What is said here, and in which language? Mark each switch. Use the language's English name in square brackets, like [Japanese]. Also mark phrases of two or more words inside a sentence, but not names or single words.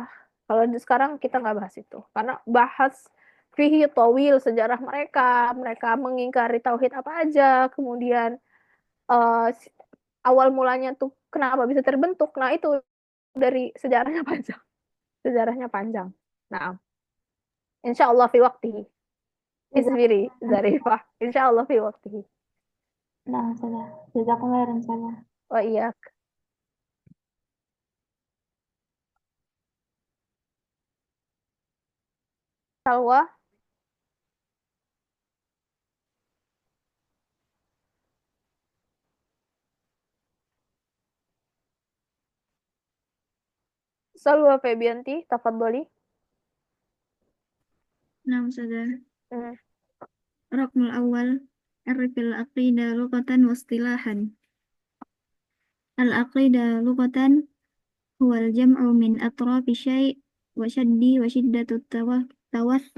[Indonesian] Kalau sekarang kita nggak bahas itu. Karena bahas [Arabic] فيه طويل, [Indonesian] sejarah mereka. Mereka mengingkari tauhid apa aja. Kemudian eh, awal mulanya tuh kenapa bisa terbentuk. Nah, itu dari sejarahnya panjang. Sejarahnya panjang. Nah, [Arabic] إن شاء الله في وقته. Isbiri, [Indonesian] Jazakumullah. [Arabic] Zarifah. إن شاء الله في وقته. [Indonesian] Nah, saja. [Arabic] جزاكم الله خيرا saja. [Indonesian] Oh iya, Salwa. Salwa Febianti, tafadholi. [Arabic] نعم سادة. Hmm. الرقم الأول عرف العقيدة لغة واصطلاحا. العقيدة لغة هو الجمع من أطراف شيء وشدة التوثق.